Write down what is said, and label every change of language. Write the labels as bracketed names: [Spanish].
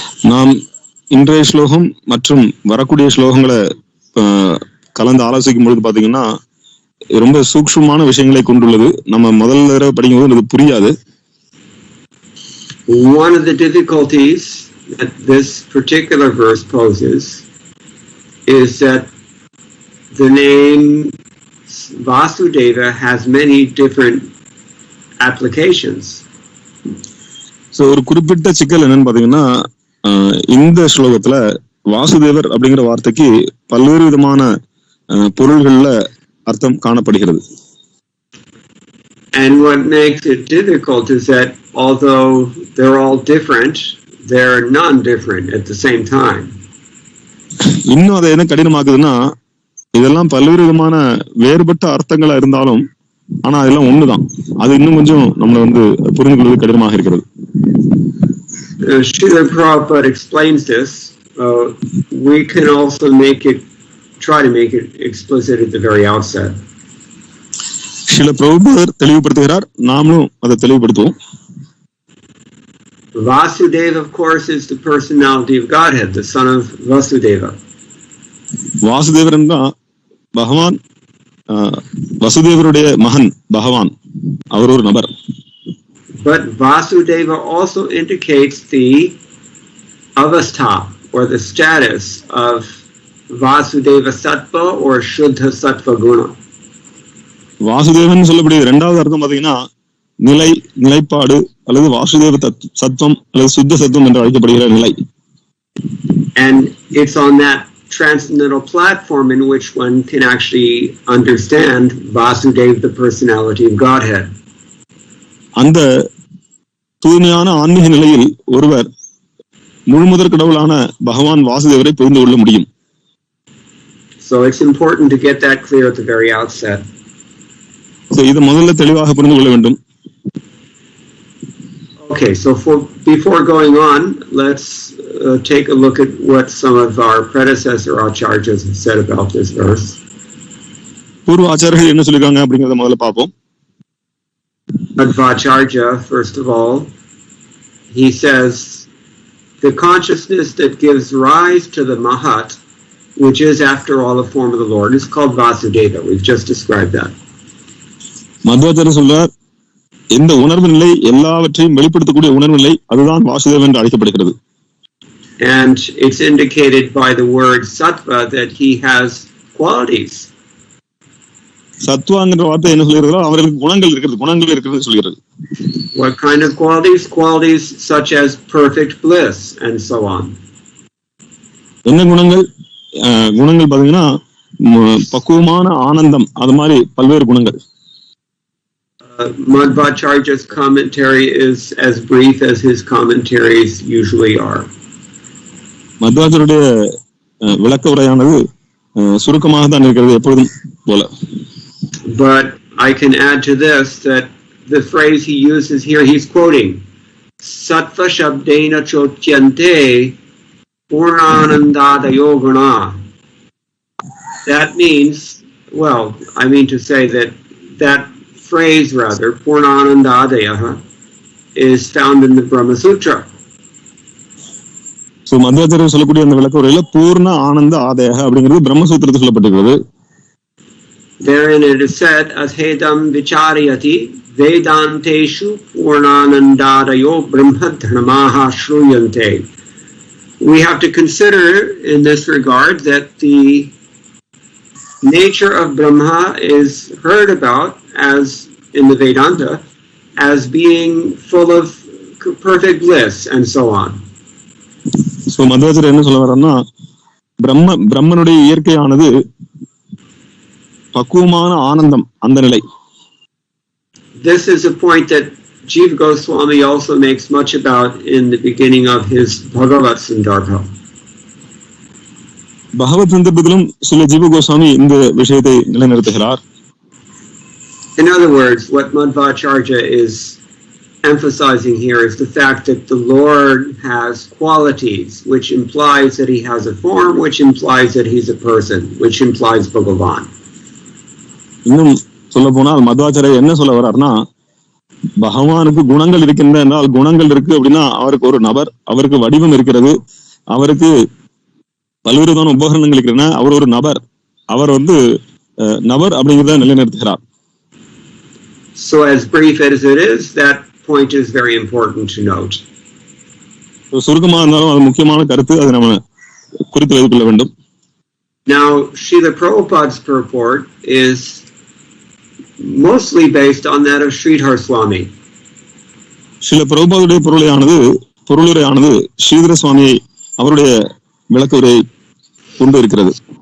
[Tamil] நாம் இன்றைய ஸ்லோகம் மற்றும் வரக்கூடிய ஸ்லோகங்களை கலந்து ஆலோசிக்கும் பொழுது பாத்தீங்கன்னா ரொம்ப சூக்ஷ்மமான விஷயங்களை கொண்டுள்ளது. நம்ம முதல்ல தடவை படிக்கும்போது அது புரியாது. [English] One of the difficulties that this particular verse poses is that the name Vasudeva has many different applications. [Tamil] So ஒரு குறிப்பிட்ட சிக்கல் என்னன்னு பாத்தீங்கன்னா இந்த ஸ்லோகத்துல வாசுதேவர் அப்படிங்கிற வார்த்தைக்கு பல்வேறு விதமான பொருள்கள்ல அர்த்தம் காணப்படுகிறது. [English] And what makes it difficult is that although they're all different, they're non-different at the same time. [Tamil] இன்னும் அதை என்ன கடினமாக்குதுன்னா இதெல்லாம் பல்வேறு விதமான வேறுபட்ட அர்த்தங்களா இருந்தாலும் ஆனா அதெல்லாம் ஒண்ணுதான். அது இன்னும் கொஞ்சம் நம்மள புரிந்து கொள்வது கடினமாக இருக்கிறது. [English] Srila Prabhupada explains this. We can also make it try to make it explicit at the very outset. [Tamil] சில பிரபுபதர் தெளிவுபடுத்துகிறார், நாமளும் அதை தெளிவுபடுத்துவோம். [English] Vasudeva, of course, is the personality of Godhead, the son of Vasudeva. [Tamil] Vasudevar என்றால் பகவான், வசுதேவருடைய மகன் பகவான், அவர் ஒரு நபர். [English] But Vasudeva also indicates the avastha, or the status of Vasudeva Sattva or Shuddha Sattva Guna. [Tamil] Vasudevan சொல்லக்கூடிய இரண்டாவது அர்த்தம் பாத்தீங்கன்னா நிலைப்பாடு அல்லது வாசுதேவ சத்துவம் அல்லது சுத்த சத்துவம் என்று அழைக்கப்படுகிற நிலை. [English] And it's on that transcendental platform in which one can actually understand Vasudeva, the personality of Godhead. [Tamil] அந்த தூய்மையான ஆன்மீக நிலையில் ஒருவர் முழுமுதற் கடவுளான பகவான் வாசுதேவரை புரிந்து கொள்ள முடியும். [English] So it's important to get that clear at the very outset. [Tamil] So இது முதல்ல தெளிவாக புரிந்து கொள்ள வேண்டும். [English] Okay, so before going on, let's take a look at what some of our predecessor acharyas have said about this verse. [Tamil] பூர்வ ஆச்சாரியர்கள் என்ன சொல்லிருக்காங்க அப்படிங்கறத முதல்ல பாப்போம். [English] Madhvacharya, first of all, he says, the consciousness that gives rise to the Mahat, which is after all a form of the Lord, is called Vasudeva. We've just described that. [Tamil] Madhvacharya சொல்றார், இந்த உணர்வு நிலை எல்லாவற்றையும் வெளிப்படுத்தக்கூடிய உணர்வு நிலை அதுதான் வாசுதேவன் என்று அழைக்கப்படுகிறது. [English] And it's indicated by the word sattva that he has qualities. [Tamil] சத்வாங்கிற வார்த்தை என்ன சொல்கிறது? அவர்களுக்கு குணங்கள் இருக்கிறது சொல்கிறது. [English] What kind of qualities? Qualities such as perfect bliss and so on. [Tamil] என்ன குணங்கள்? குணங்கள் பாத்தீங்கன்னா பக்குவமான ஆனந்தம், அது மாதிரி பல்வேறு குணங்கள். [English] Madhvacharya's commentary is as brief as his commentaries usually are. [Tamil] மத்வாச்சாரியருடைய விளக்க உரையானது சுருக்கமாக தான் இருக்கிறது எப்பொழுதும் போல. [English] But I can add to this that the phrase he uses here, he's quoting [Sanskrit] Sattva Shabdena Chotyante Purnanandadayo Guna. [English] That means, well, I mean to say that phrase rather, Purnanandadayaha, is found in the Brahma Sutra. [Tamil] So Madhvacharya சொல்லக்கூடிய அந்த விளக்க உரையில பூர்ண ஆனந்த ஆதேக அப்படிங்கிறது பிரம்மசூத்திரத்தில் சொல்லப்பட்டிருக்கிறது. [English] Therein it is said, [Sanskrit] Adhedam vichariyati vedanteshu purnanandadayo brahmadharmaha shruyante. [English] We have to consider in this regard that the nature of Brahma is heard about as in the Vedanta as being full of perfect bliss and so on. [Tamil] So Madhvacharya என்ன சொல்ல வர்றாருன்னா, பிரம்மனுடைய இயற்கையானது பக்குவமான ஆனந்தம், அந்த நிலை. [English] This is a point that Jiva Goswami also makes much about in the beginning of his Bhagavat Sandarbha. [Tamil] பகவத் சந்தர்ப்பத்திலும் சில ஜீவ கோஸ்வாமி இந்த விஷயத்தை நிலைநிறுத்துகிறார். [English] In other words, what Madhvacharya is emphasizing here is the fact that the Lord has qualities, which implies that he has a form, which implies that he's a person, which implies Bhagavan. [Tamil] இன்னும் சொல்ல போனால் மத்வாச்சாரியர் என்ன சொல்ல வர்றாருன்னா, பகவானுக்கு குணங்கள் இருக்கின்றன என்றால், குணங்கள் இருக்கு அப்படின்னா அவருக்கு ஒரு நபர், அவருக்கு வடிவம் இருக்கிறது, அவருக்கு பல்வேறுதான உபகரணங்கள் இருக்கின்றன, அவர் ஒரு நபர், அவர் நபர் அப்படிங்கிறத நிலைநிறுத்துகிறார். [English] So as brief as it is, that point is very important to note. [Tamil] சுருக்கமா இருந்தாலும் அது முக்கியமான கருத்து, அதை நம்ம குறித்து வைத்துக் கொள்ள வேண்டும். [English] Now, Srila Prabhupada's purport is mostly based on that of Sridhar Swami. [Tamil] Srila பிரபுபாதுடைய பொருளுரையானது Sridhara சுவாமியை அவருடைய விளக்க உரையை கொண்டு இருக்கிறது.